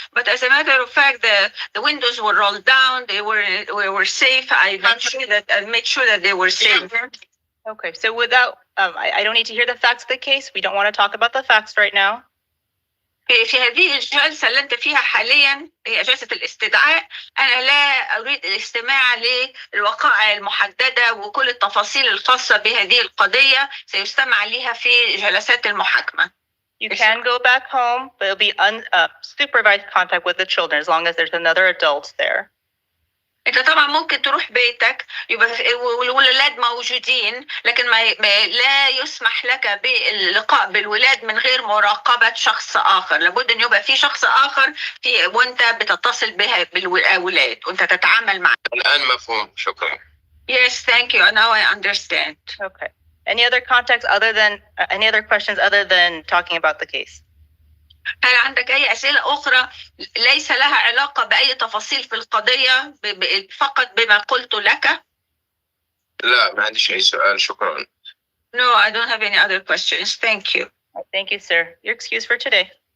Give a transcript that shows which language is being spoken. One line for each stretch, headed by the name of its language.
English: But as a matter of fact, the windows were rolled down. We were safe. I made sure that they were safe. Okay, so without, I don't need to hear the facts of the case. We don't want to talk about the facts right now.
Arabic: في هذه الجلسة اللي أنت فيها حاليا هي جلسة الاستدعاء، أنا لا أريد الاستماع للوقائع المحددة وكل التفاصيل الخاصة بهذه القضية سيستمع لها في جلسات المحاكمة.
English: You can go back home, but it'll be supervised contact with the children as long as there's another adult there.
Arabic: انت طبعا ممكن تروح بيتك يبقى والولاد موجودين، لكن ما لا يسمح لك باللقاء بالولاد من غير مراقبة شخص آخر. لابد ان يبقى في شخص آخر وانت بتتصل بها بالأولاد وانت تتعامل معه. الآن مفهوم. شكرا.
English: Yes, thank you. Now I understand. Okay. Any other questions other than talking about the case?
Arabic: هل عندك أي أسئلة أخرى ليس لها علاقة بأي تفاصيل في القضية فقط بما قلت لك؟ لا ما عنديش أي سؤال. شكرا.
English: No, I don't have any other questions. Thank you. Thank you, sir. You're excused for today.